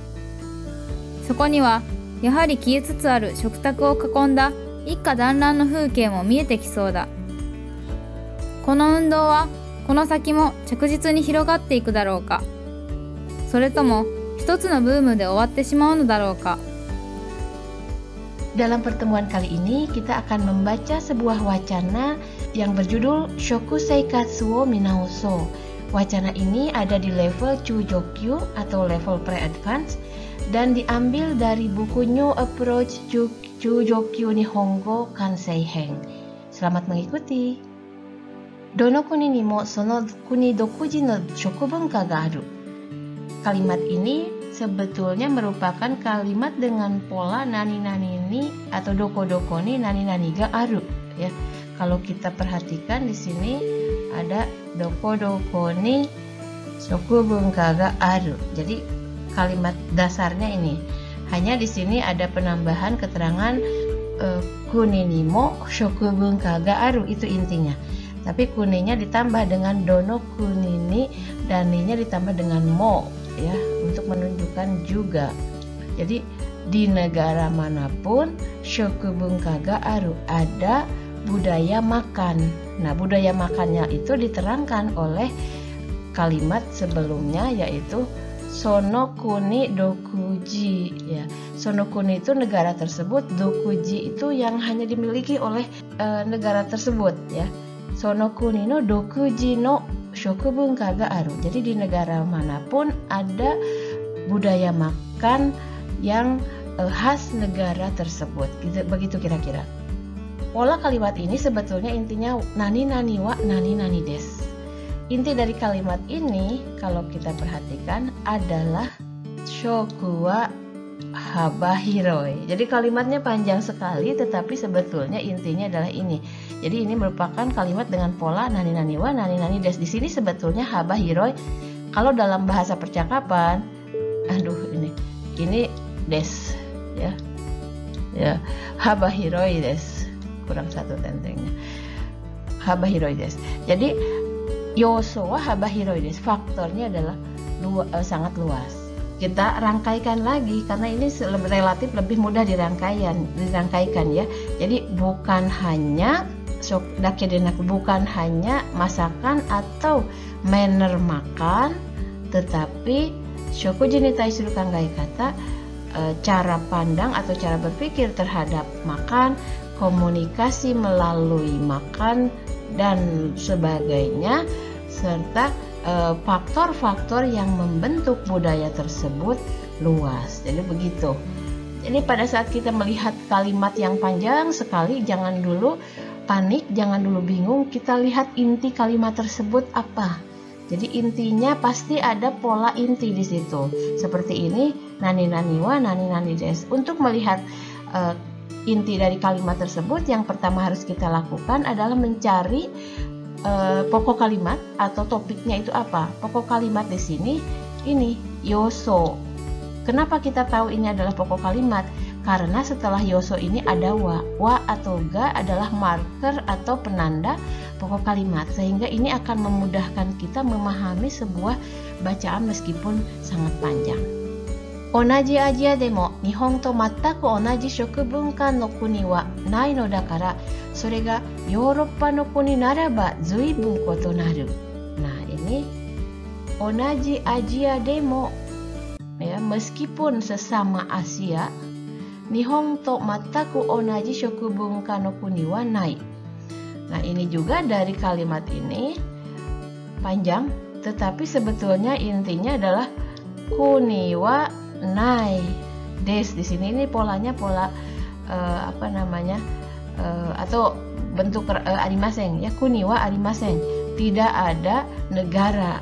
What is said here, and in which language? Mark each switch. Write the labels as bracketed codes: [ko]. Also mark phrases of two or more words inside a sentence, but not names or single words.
[ja] そこにはやはり消えつつある食卓を囲んだ一家団らんの風景も見えてきそうだ。この運動はこの先も着実に広がっていくだろうか、それとも一つのブームで終わってしまうのだろうか。 [id] Dalam pertemuan kali ini kita akan membaca sebuah wacana yang berjudul Shokusei Katsuo Minaoso. Wacana ini ada di level Chujokyu atau level pre-advance dan diambil dari buku New Approach Chujokyu Nihongo Kansei-hen. Selamat mengikuti. [ja] どの国にもその国独自の食文化がある. [id] Kalimat ini sebetulnya merupakan kalimat dengan pola [ja] 何々に [id] atau [ja] どこどこに何々がある, [id] ya. Kalau kita perhatikan di sini ada [ja] どこどこに食文化がある. [id] Jadi kalimat dasarnya ini. Hanya di sini ada penambahan keterangan [ja] 国にも食文化がある, [id] itu intinya. Tapi kuninya ditambah dengan [ja] どの国に [id] dan ninya ditambah dengan mo, ya, untuk menunjukkan juga. Jadi di negara manapun [ja] 食文化がある, [id] ada budaya makan. Nah, budaya makannya itu diterangkan oleh kalimat sebelumnya, yaitu [ja] その国独自, [id] ya. [ja] その国 [id] itu negara tersebut, dokuji itu yang hanya dimiliki oleh negara tersebut, ya. [ja] その国の独自の食文化がある. [id] Jadi di negara manapun ada budaya makan yang khas negara tersebut. Begitu kira-kira. Pola kalimat ini sebetulnya intinya [ja] 何々は何々です. [id] Inti dari kalimat ini kalau kita perhatikan adalah [ja] 食は幅広い. [id] Jadi kalimatnya panjang sekali, tetapi sebetulnya intinya adalah ini. Jadi ini merupakan kalimat dengan pola [ja] 何々は何々です. [id] Di sini sebetulnya habahiroi. Kalau dalam bahasa percakapan, ini des, ya, [ja] 幅広いです. [id] Kurang satu tentengnya. [ja] 幅広いです. [id] Jadi [ja] 要素は幅広いです. [id] Faktornya adalah sangat luas. Kita rangkaikan lagi karena ini relatif lebih mudah dirangkaikan ya. Jadi bukan hanya bukan hanya masakan atau manner makan, tetapi [ja] 食事に対する考え方, [id] cara pandang atau cara berpikir terhadap makan, komunikasi melalui makan dan sebagainya, serta faktor-faktor yang membentuk budaya tersebut luas. Jadi begitu. Jadi pada saat kita melihat kalimat yang panjang sekali, jangan dulu panik, jangan dulu bingung. Kita lihat inti kalimat tersebut apa. Jadi intinya pasti ada pola inti di situ. Seperti ini, [ja] 何々は何々です. [id] Untuk melihat inti dari kalimat tersebut, yang pertama harus kita lakukan adalah mencari pokok kalimat atau topiknya itu apa. Pokok kalimat di sini ini yoso. Kenapa kita tahu ini adalah pokok kalimat? Karena setelah yoso ini ada wa. Wa atau ga adalah marker atau penanda pokok kalimat, sehingga ini akan memudahkan kita memahami sebuah bacaan meskipun sangat panjang. [ja] 同じアジアでも日本と全く同じ食文化の国はないのだから、それがヨーロッパの国ならばずいぶん異なる. [id] Nah, ini [ja] 同じアジアでも, [id] ya, meskipun sesama Asia, [ja] 日本と全く同じ食文化の国はない. [id] Nah, ini juga dari kalimat ini panjang, tetapi sebetulnya intinya adalah [ja] 国はないです. [id] Di sini ini polanya pola atau bentuk arimasen ya, [ja] 国はありません, [id] tidak ada negara.